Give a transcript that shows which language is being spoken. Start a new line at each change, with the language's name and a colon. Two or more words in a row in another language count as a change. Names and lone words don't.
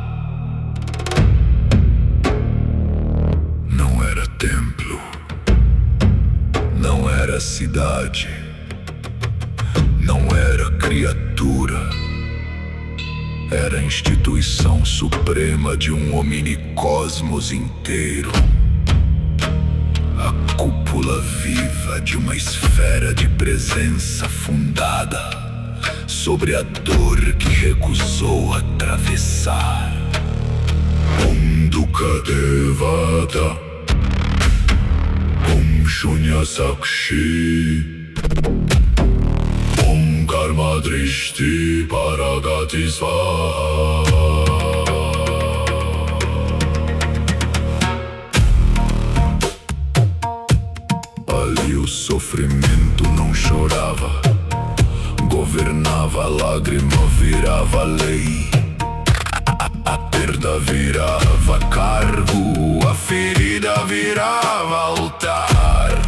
Portuguese: Não era templo, não era cidade, não era criatura, era a instituição suprema de um hominicosmos inteiro. A cúpula viva de uma esfera de presença fundada sobre a dor que recusou atravessar.
Sanskrit: ॐ दुःख देवता, ॐ शून्य साक्षी, ॐ कर्म दृष्टि परागति स्वाहा.
Portuguese: Ali o sofrimento não chorava, governava, a lágrima virava lei, a perda virava cargo, a ferida virava altar,